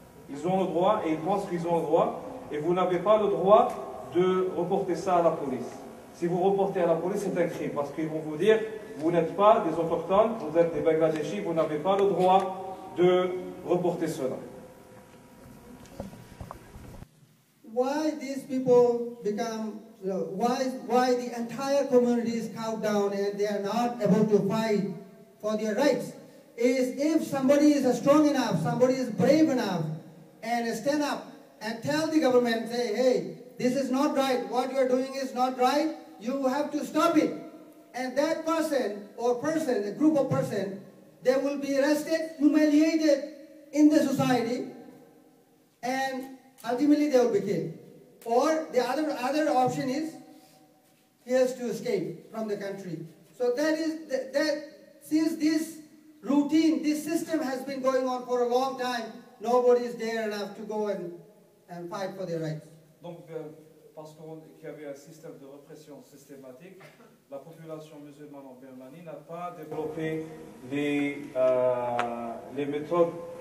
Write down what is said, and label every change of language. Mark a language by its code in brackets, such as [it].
[fr] Ils ont le droit et ils pensent qu'ils ont le droit. Et vous n'avez pas le droit de reporter ça à la police. Si vous reportez à la police, c'est un crime, parce qu'ils vont vous dire, vous n'êtes pas des autochtones, vous êtes des Bangladeshis, vous n'avez pas le droit de reporter cela. [en] Why these people become, why the entire community is cowed down and they are not able to fight for their rights, is if somebody is strong enough, somebody is brave enough, and stand up and tell the government, say, hey, this is not right, what you are doing is not right, you have to stop it. And that person or person, a group of person, they will be arrested, humiliated in the society, and ultimately they will be killed. Or the other option is he has to escape from the country. So that is that since this routine, this system has been going on for a long time, nobody is dare enough to go and fight for their rights. [fr] Donc, parce qu'il y avait un système de répression systématique, la population musulmane en Birmanie n'a pas développé les méthodes